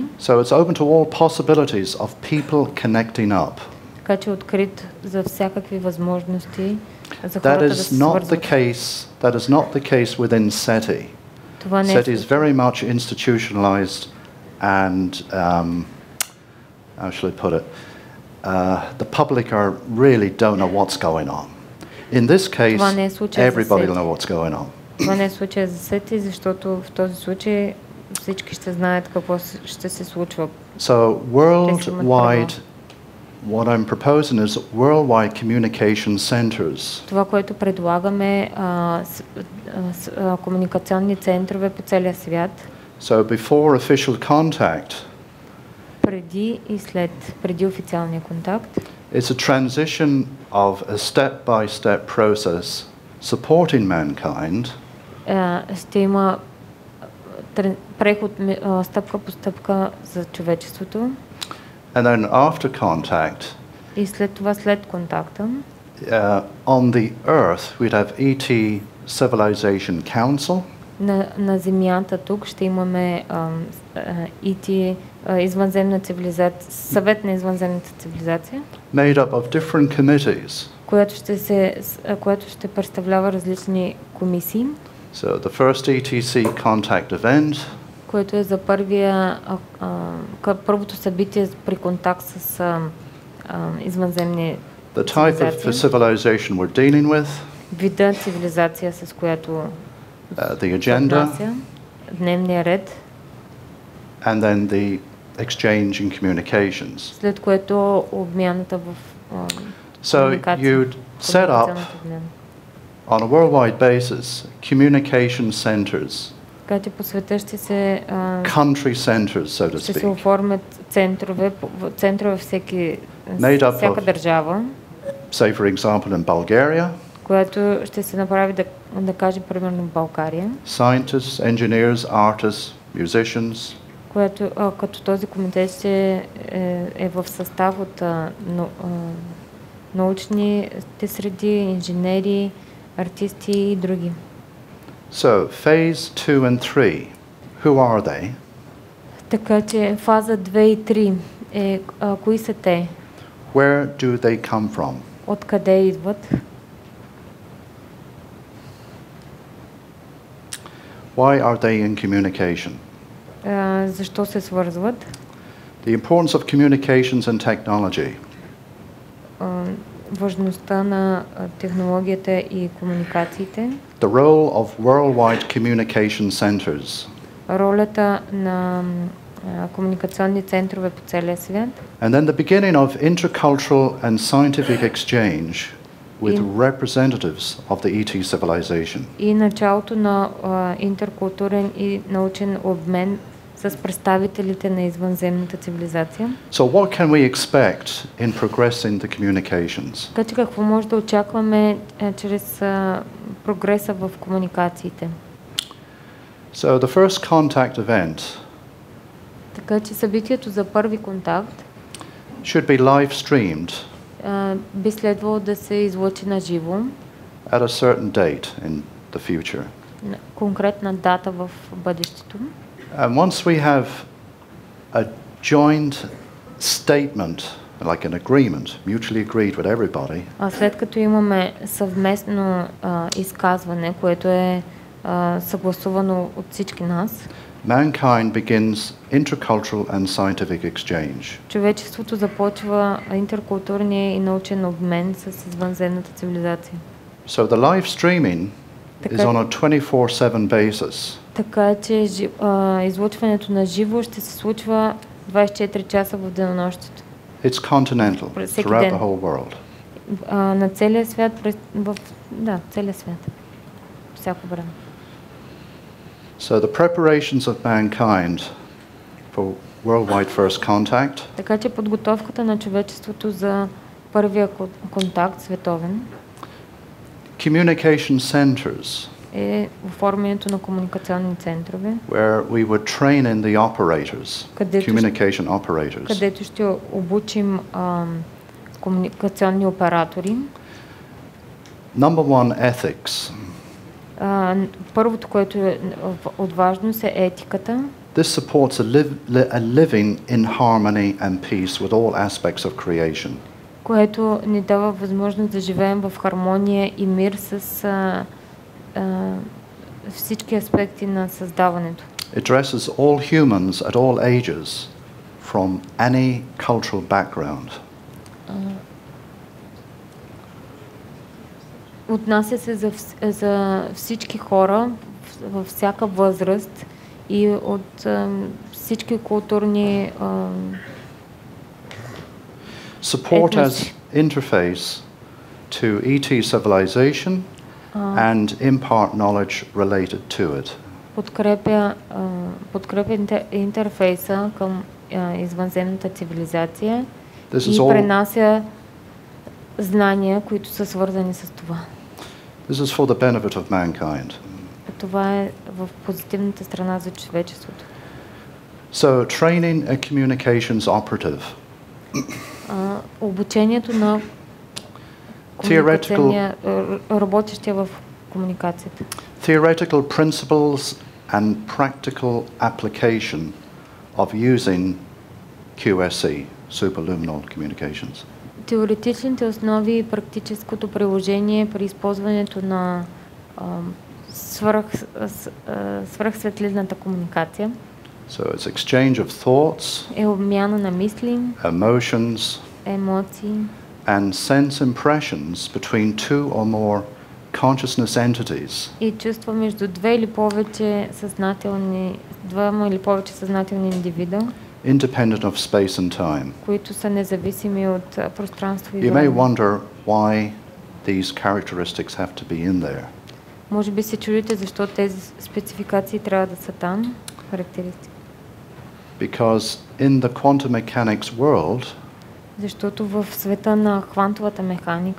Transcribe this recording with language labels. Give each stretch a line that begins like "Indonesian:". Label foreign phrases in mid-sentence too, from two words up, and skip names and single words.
English: So it's open to all possibilities of people connecting up.
Bulgarian: Така че открит за всякакви възможности за хората да се свързват.
English: That is not the case within SETI. SETI is very much institutionalized and how shall I put it? The public really don't know what's going on. In this case, everybody will know what's going on.
Bulgarian: Това не е случай за SETI, защото в този случай всички ще знаят какво ще се случва.
English: So worldwide, what I'm proposing is worldwide communication centers.
Bulgarian: Това, което предлагаме, комуникационни центрове по целия свят.
English: So before official contact,
Bulgarian: преди официалния контакт,
English: it's a transition of a step-by-step process supporting mankind.
Bulgarian: Ще има преход стъпка по стъпка за човечеството.
English: And then after contact,
Bulgarian: и след това, след контакта,
English: on the earth we'd have ET Civilization Council.
Bulgarian: На земята тук ще имаме ET извънземна цивилизация, съвет на извънземната цивилизация.
English: Made up of different committees.
Bulgarian: Което ще представлява различни комисии.
English: So the first ETC contact event.
Bulgarian: което е за първото събитие при контакт с извънземни
English: the type of civilization we're dealing with,
Bulgarian: вида цивилизация, с която
English: the agenda,
Bulgarian: дневния ред,
English: and then the exchange in communications.
Bulgarian: След което обмяната в
English: So you'd set up on a worldwide basis communication centers,
Bulgarian: така по света ще се
English: country centers, so to
Bulgarian: ще се
English: speak,
Bulgarian: оформят центрове всяка държава,
English: say for example in Bulgaria,
Bulgarian: което ще се направи да кажем примерно в България,
English: scientists, engineers, artists, musicians,
Bulgarian: което като този комитет ще е в състав от научните среди, инженери, артисти и други.
English: So phase 2 and 3, who are they?
Bulgarian: Така че фаза 2 и 3 кои са те?
English: Where do they come from?
Bulgarian: Откъде идват?
English: Why are they in communication?
Bulgarian: Защо се свързват?
English: The importance of communications and technology.
Bulgarian: Важността на технологията и комуникациите.
English: The role of worldwide communication centers.
Bulgarian: Ролята на комуникационни центрове по целия свят.
English: And then the beginning of intercultural and scientific exchange with representatives of the ET civilization.
Bulgarian: И началото на интеркултурен и научен обмен с представителите на извънземната цивилизация.
English: So what can we expect in progressing the communications?
Bulgarian: Така че какво може да очакваме чрез прогреса в комуникациите?
English: So the first contact event
Bulgarian: така че събитието за първи контакт
English: should be live streamed
Bulgarian: би следвало да се излъчи на живо
English: at a certain date in the future.
Bulgarian: Конкретна дата в бъдещето.
English: And once we have a joint statement, like an agreement, mutually agreed with everybody,
Bulgarian: след като имаме съвместно изказване, което е съгласувано от всички нас,
English: mankind begins intercultural and scientific exchange.
Bulgarian: Човечеството започва интеркултурния и научен обмен с извънземната цивилизация.
English: So the live streaming is on a 24/7 basis.
Bulgarian: Така че излъчването на живо ще се случва 24 часа в денонощието.
English: It's continental throughout the whole world.
Bulgarian: На целия свят, целия свят. Всяко време.
English: So the preparations of mankind for worldwide first contact.
Bulgarian: Така че подготовката на човечеството за първия контакт световен.
English: Communication centers.
Bulgarian: Е оформянето на комуникационни центрове.
English: Where we would train in the operators, communication operators.
Bulgarian: Където ще обучим комуникационни оператори.
English: Number one, ethics.
Bulgarian: Първото, което е от важност е етиката.
English: This supports a living in harmony and peace with all aspects of creation.
Bulgarian: Което ни дава възможност да живеем в хармония и мир с всички аспекти на създаването.
English: It addresses all humans at all ages from any cultural background.
Bulgarian: Отнася се за всички хора във всяка възраст и от всички културни
English: Support as interface to ET civilization and impart knowledge related to it.
Bulgarian: Подкрепя интерфейса към извънземната цивилизация и пренася знания, които са свързани с това.
English: This is for the benefit of mankind.
Bulgarian: Това е в позитивната страна за човечеството.
English: So training a communications operative.
Bulgarian: Обучението на работещия в комуникацията.
English: Theoretical principles and practical application of using QSC, superluminal communications.
Bulgarian: Теоретичните основи и практическото приложение при използването на свръхсветлинната комуникация.
English: So it's exchange of thoughts,
Bulgarian: е обмяна на мисли,
English: emotions,
Bulgarian: емоции
English: and sense impressions between two or more consciousness entities.
Bulgarian: и чувства между двама или повече съзнателни индивида,
English: Independent of space and time.
Bulgarian: които са независими от пространство и
English: You may
Bulgarian: време.
English: wonder why these characteristics have to be in there.
Bulgarian: Може би се чудите защо тези спецификации трябва да са там, характеристики.
English: Because in the quantum mechanics world,
Bulgarian: Защото в света на квантовата механика,